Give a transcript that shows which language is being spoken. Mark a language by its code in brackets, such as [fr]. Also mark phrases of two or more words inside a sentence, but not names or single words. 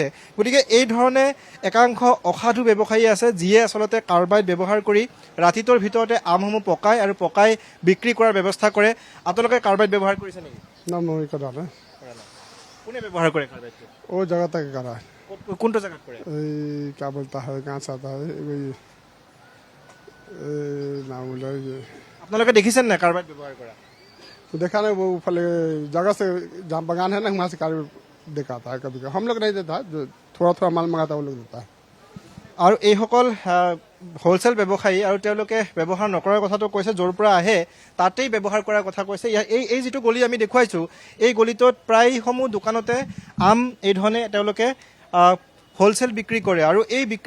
[as] গতিকে এই ধৰণে একাংশ অসাধু ব্যৱসায়ী আছে যিয়ে আচলতে কাৰ্বাইড ব্যৱহাৰ কৰি ৰাতিটোৰ ভিতৰতে আমসমূহ পকায় আৰু পকাই বিক্ৰী কৰাৰ ব্যৱস্থা কৰে। আপোনালোকে কাৰ্বাইড ব্যৱহাৰ কৰিছে নেকি? কোনে ব্যৱহাৰ কৰে কাৰ্বাইডটো? কোনটো জেগাত কৰে? [hi] क्या बोलता है, कहाँ से आता है, নাম बोला [as] আপোনালোকে দেখিছেন নাই কাৰ্বাইড ব্যৱহাৰ কৰা [hi] देखा ना वो फल जगह से जहाँ बगान है ना वहाँ से कार देखा था कभी कभी हम लोग नहीं देता जो थोड़ा थोड़ा माल मंगाता वो लोग देता है [as] আৰু এইসকল হোলচেল ব্যৱসায়ী আৰু তেওঁলোকে ব্যৱহাৰ নকৰাৰ কথাটো কৈছে য'ৰ পৰা আহে তাতেই ব্যৱহাৰ কৰাৰ কথা কৈছে এই যিটো গলি আমি দেখুৱাইছোঁ এই গলিটোত প্ৰায়সমূহ দোকানতে আম এই ধৰণে তেওঁলোকে হোলচেল বিক্ৰী কৰে আৰু এই বিক্ৰী